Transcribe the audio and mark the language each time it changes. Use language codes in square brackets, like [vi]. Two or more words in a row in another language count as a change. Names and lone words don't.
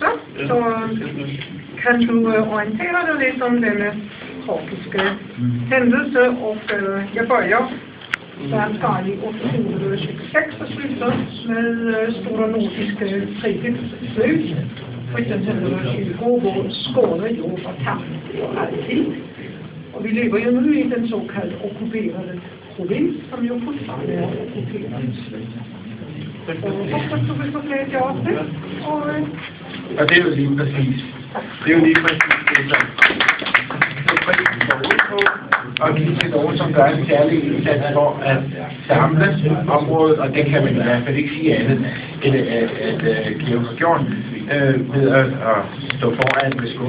[sv] Så kan du orientera dig lite om denna tragiska händelse, och jag börjar där i 1826 och slutar med Stora Nordiska krigets slut. [da] 1720, hvor Skåne jo var tabt for altid. Og vi lever jo nu i den såkaldte okkuperede provins, som jo fortfarande er okkuperet. Hoppas du vil forklare op det. Og det er jo lige præcis. Det er jo lige præcis det, som prisen går ud på. Og give til nogen, som gør en særlig indsats for at samle området, og det kan man i hvert fald ikke sige andet, end at Kæve har gjort ved at stå foran med